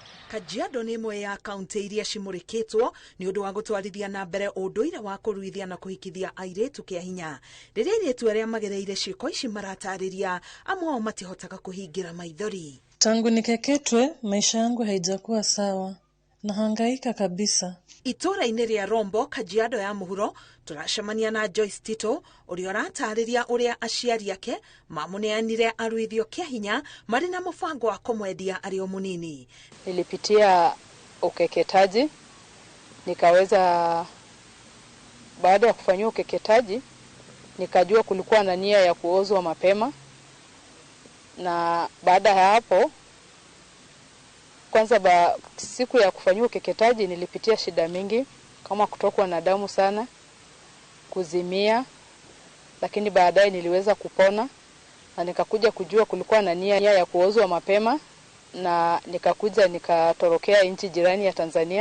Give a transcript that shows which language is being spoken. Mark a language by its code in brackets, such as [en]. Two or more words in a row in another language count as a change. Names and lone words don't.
[ki] Kajiado nĩ imwe ya kaunti iria cimũrĩkĩtwo nĩ ũndũ wa gũtwarithia na mbere ũndũire wa kũruithia na kũhikithia airĩtu kĩa hinya. Rĩrĩa airĩtu arĩa magereire ciĩko ici maratarĩria, amwe ao matihotaga kũhingĩra maithori. [sw] Tangu nikeketwe, maisha yangu haijakuwa sawa. Nahangaika kabisa. [ki] Itũra-inĩ rĩa Rombo, Kajiado ya mũhuro, turacemania na Joyce Tito, ũrĩa ũratarĩria ũrĩa aciari ake mamũneanire aruithio kĩa hinya marĩ na mũbango wa kũmwendia arĩ o mũnini. [sw] Nilipitia ukeketaji, nikaweza, baada ya kufanyia ukeketaji, nikajua kulikuwa na nia ya kuozwa mapema, na baada ya hapo, kwanza siku ya kufanyia ukeketaji nilipitia shida mingi, kama kutokwa na damu sana, kuzimia, lakini baadaye niliweza kupona, na nikakuja kujua kulikuwa na nia ya kuozwa mapema, na nikakuja nikatorokea nchi jirani ya Tanzania.